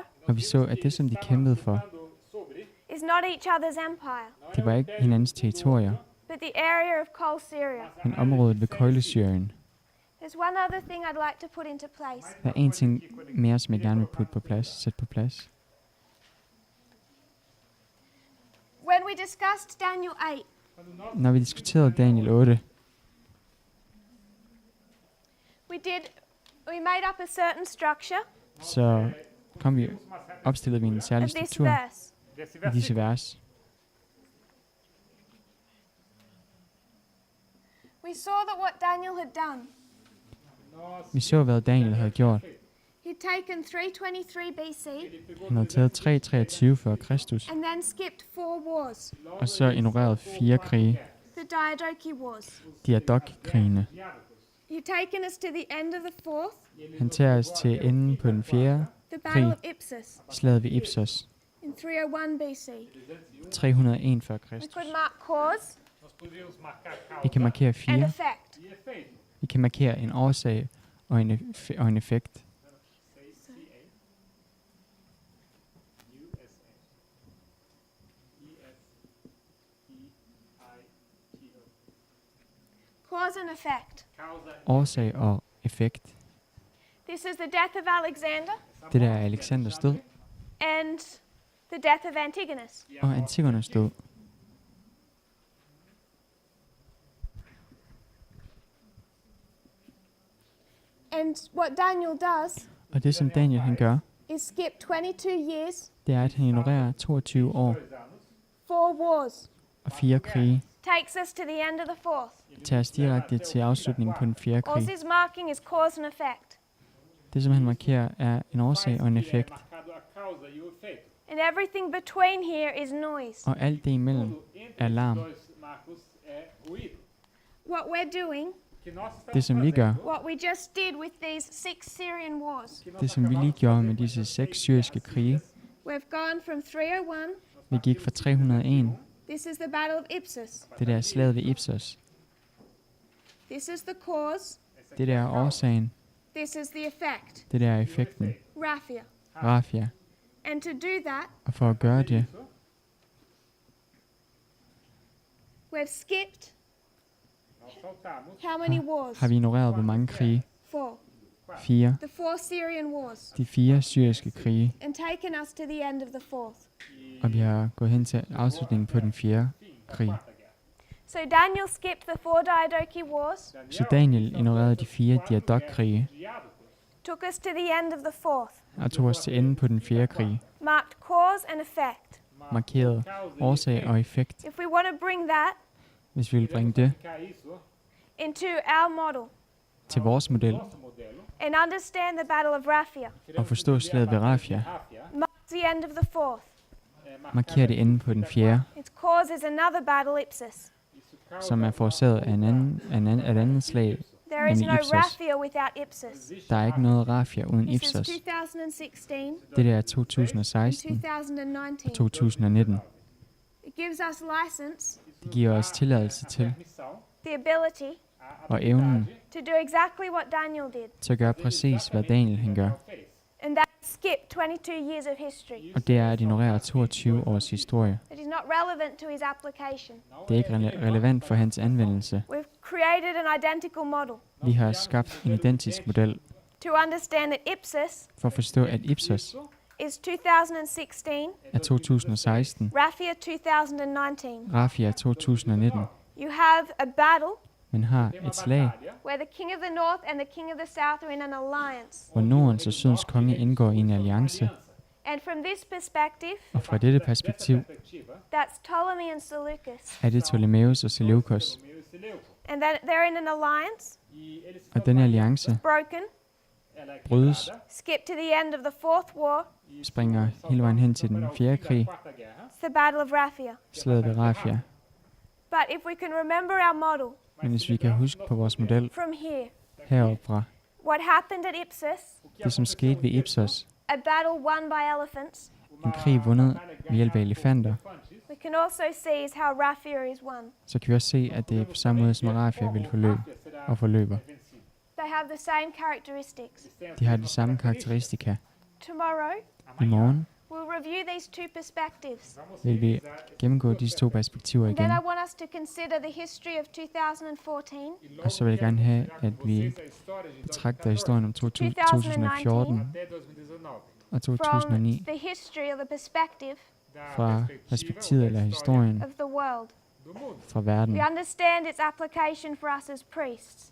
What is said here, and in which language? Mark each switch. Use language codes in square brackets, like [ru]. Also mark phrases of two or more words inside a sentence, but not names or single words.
[da] Og vi så, at det, som de kæmpede for, [en] is not each other's empire, [da] det var ikke hinandens territorier, [en] but the area of Kol Syria. [da] men området ved Køjlesyrien. [en] There's one other thing I'd like to put into place. [da] Der er en ting mere, som jeg gerne vil putte på plads, sætte på plads. [en] When we discussed Daniel 8, [da] Når vi diskuterede Daniel 8, [en] we made up a certain structure [da] så opstillede vi en særlig [en] of this [da] struktur [en] verse. [da] i disse vers. [en] We saw that what Daniel had done, [da] Vi så, hvad Daniel havde gjort. [en] he'd taken 323 BC [da] Han havde taget 323 før Kristus, [en] and then skipped 4 wars, [da] og så ignoreret 4 krige, [en] the Diadochi Wars. [da] Diadok-krigene. [en] He'd taken us to the end of the 4th, [da] Han tager os til enden på den 4. [en] the Battle [da] krig, [en] of Ipsos, [da] slaget ved Ipsos, [en] in 301 BC. [da] 301 før [en] We [da] Kristus. [en] could mark cause [da] Vi kan markere [en] and 4. effect. [da] Vi kan markere en årsag og en effekt. [en] Cause and effect. [da] Årsag og effekt. [en] This is the death of Alexander [da] Det der er Alexanders død, [en] and the death of Antigonus. [da] og Antigonos død. [en] And what Daniel does [da] Og det, som Daniel han gør, [en] is skip 22 years, [da] det er, at han ignorerer 22 år [en] 4 wars, [da] og 4 krige, [en] takes us to the end of the fourth. [da] tager os direkte til afslutningen på den 4. [en] All [da] krig. [en] his marking is cause and effect. [da] Det, som han markerer, er en årsag og en effekt, [en] And everything between here is noise. [da] og alt det imellem er larm. [en] What we're doing, [da] Det, som vi gør, [en] what we just did with these 6 Syrian wars, [da] det, som vi lige gjorde med disse 6 syriske krige, [en] we've gone from 301, [da] vi gik fra 301, [en] this is the Battle of Ipsos, [da] det der slaget ved Ipsos, [en] this is the cause, [da] det der er årsagen, [en] this is the effect, [da] det der er effekten, [en] Raphia. [da] Raphia. [en] And to do that, [da] Og for at gøre det, [en] we've skipped how many wars? [da] har vi ignoreret, hvor mange krige. [en] 4. [da] 4. [en] The 4 Syrian wars. [da] De 4 syriske krige, [en] And taken us to the end of the fourth. [da] og vi har gået hen til afslutningen på den 4. krig. [en] So Daniel skipped the 4 Diadochi wars, [da] Så Daniel ignorerede de 4 diadok-krige, [en] took us to the end of the fourth, [da] og tog os til enden på den 4. krig, [en] marked cause and effect. [da] markerede årsag og effekt. [en] If we want to bring that [da] Hvis vi vil bringe det [en] into our model [da] til vores model, [en] and understand the Battle of Raphia, [da] og forstå slaget ved Raphia, [en] marks the end of the fourth. [da] markerer det enden på den 4., [en] Its cause is another battle, Ipsos. [da] som er forårsaget af et andet slag, [en] There is [da] nemlig [en] no [da] Ipsos. [en] Raphia without Ipsos. [da] Der er ikke noget Raphia uden [en] This is [da] Ipsos. [en] 2016 [da] Det der er [en] and [da] 2016 [en] 2019. [da] og 2019. [en] It gives us license, [da] Det giver os tilladelse til [en] the ability, [da] og evnen [en] to do exactly what Daniel did, [da] til at gøre præcis, hvad Daniel han gør. [en] and that is skip 22 years of history. [da] Og det er at ignorere 22 års historie. [en] It is not relevant to his application. [da] Det er ikke relevant for hans anvendelse. [en] We've created an identical model [da] Vi har skabt en identisk model [en] to understand that Ipsos [da] for at forstå, at Ipsos [en] is 2016, [da] er 2016, [en] Raphia 2019. [da] Raphia er 2019, [en] You have a battle [da] men har et slag, [en] where the king of the north and the king of the south are in an alliance. [da] hvor Nordens og Sydens konge indgår i en alliance. [en] And from this perspective, [da] Og fra dette perspektiv [en] that's Ptolemy and Seleucus. [da] er det Ptolemæus og Seleukus. [en] And that they're in an alliance, [da] Og denne alliance [en] broken, [da] brydes, [en] skip to the end of the fourth war, [da] springer hele vejen hen til den 4. krig, [en] it's the battle of Raphia. [da] slaget ved Raphia. [en] But if we can remember our model [da] Men hvis vi kan huske på vores model [en] from here, [da] heroppe fra, [en] what happened at Ipsos, [da] det som skete ved Ipsos, [en] a battle won by elephants, [da] en krig vundet ved hjælp af elefanter, [en] we can also see is how Raphia is won. [da] så kan vi også se, at det er på samme måde, som Raphia vil forløbe og forløber. [en] They have the same characteristics. [da] De har de samme karakteristika. [en] Tomorrow, [da] I morgen [en] we'll review these two perspectives. [da] vil vi gennemgå disse 2 perspektiver [en] And then [da] igen. [en] I want us to consider the history of 2014, [da] Og så vil jeg gerne have, at vi betragter historien om 2014 og [en] from 2009 the history or the perspective [da] fra perspektivet eller historien [en] of the world. [da] fra verden. [en] We understand its application for us as priests.